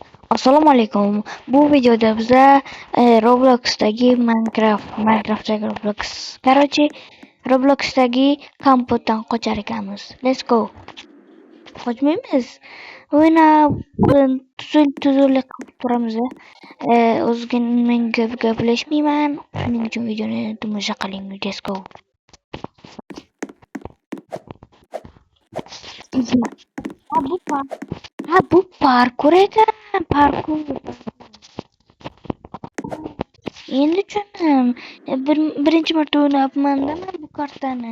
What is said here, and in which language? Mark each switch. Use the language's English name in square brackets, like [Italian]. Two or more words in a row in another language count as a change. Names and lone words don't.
[Uzbek] Assalomu alaykum. Bu videoda biza Robloxdagi Minecraftdagi Robloxdagi kompotdan qochar ekanmiz. [English] Let's go. [Uzbek] Qochmaymiz. O'ynab tuzuklik qilib turamiz. O'ziga men gaplashmayman. Shuning uchun videoni tomosha qiling. [English] Let's go. [Uzbek] Bu parkur ekan. Parkur. Endi tushundim. Birinchi marta o'ynayapman-da men bu kartani.